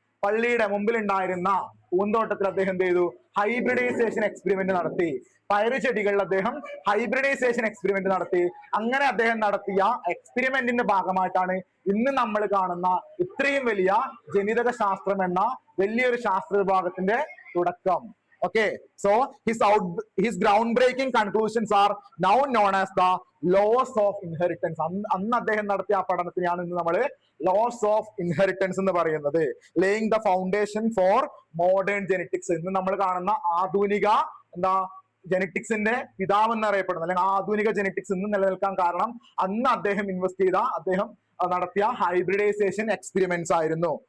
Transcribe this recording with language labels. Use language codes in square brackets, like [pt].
[ml] പള്ളിയുടെ മുമ്പിൽ ഉണ്ടായിരുന്ന പൂന്തോട്ടത്തിൽ അദ്ദേഹം എന്ത് ചെയ്തു? ഹൈബ്രിഡൈസേഷൻ എക്സ്പെരിമെന്റ് നടത്തി. പയറ് ചെടികളിൽ അദ്ദേഹം ഹൈബ്രിഡൈസേഷൻ എക്സ്പെരിമെന്റ് നടത്തി. അങ്ങനെ അദ്ദേഹം നടത്തിയ എക്സ്പെരിമെന്റിന്റെ ഭാഗമായിട്ടാണ് ഇന്ന് നമ്മൾ കാണുന്ന ഇത്രയും വലിയ ജനിതക ശാസ്ത്രം എന്ന വലിയൊരു ശാസ്ത്ര വിഭാഗത്തിന്റെ തുടക്കം. [en] Okay, so his groundbreaking conclusions are now known as the laws of inheritance. [ml] അന്ന് അദ്ദേഹം നടത്തിയ ആ പഠനത്തിനെയാണ് ഇന്ന് നമ്മൾ laws of inheritance എന്ന് പറയുന്നത്. [en] laying the foundation for modern genetics. [ml] ഇന്ന് നമ്മൾ കാണുന്ന ആധുനിക ജെനറ്റിക്സിന്റെ പിതാവ് എന്നറിയപ്പെടുന്നത്, അല്ലെങ്കിൽ ആധുനിക ജെനറ്റിക്സ് ഇന്ന് നിലനിൽക്കാൻ കാരണം അന്ന് അദ്ദേഹം ഇൻവെസ്റ്റ് ചെയ്ത, അദ്ദേഹം നടത്തിയ ഹൈബ്രിഡൈസേഷൻ എക്സ്പെരിമെന്റ്സ് ആയിരുന്നു.